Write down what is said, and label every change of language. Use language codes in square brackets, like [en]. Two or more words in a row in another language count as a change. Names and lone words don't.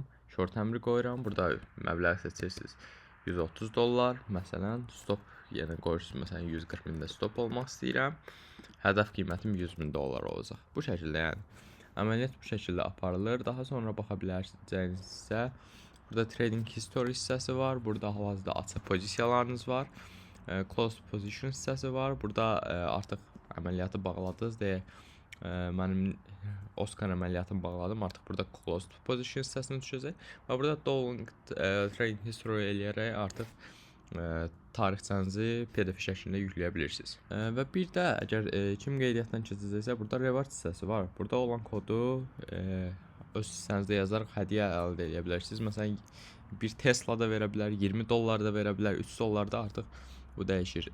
[az] Short əmri qoyuram. Burada məbləği seçirsiniz. $130, məsələn, stop Yəni qoyursunuz məsələn 140 mində stop olmaq istəyirəm. Hədəf qiymətim 100.000 dollar olacaq. Bu şəkildə yəni əməliyyat bu şəkildə aparılır. Daha sonra baxa bilərsinizsə burada [en] trading history [az] hissəsi var. Burada hal-hazırda açıq pozisiyalarınız var. [en] Closed position [az] hissəsi var. Burada artıq əməliyyatı bağladınız deyə mənim Oscar əməliyyatını bağladım. Artıq burada [en] closed position [az] hissəsinə düşəcək və burada [en] download trading history [az] eləyərək artıq tarixçənizi PDF şəklində yükləyə bilirsiniz. Və bir də əgər kim qeydiyyatdan keçəcəksə burada reward hissəsi var. Burada olan kodu öz hissənizdə yazaraq hədiyyə əldə edə bilərsiniz. Məsələn bir Tesla da verə bilər, 20 dollar da verə bilər, 3 dollar da artıq bu dəyişir.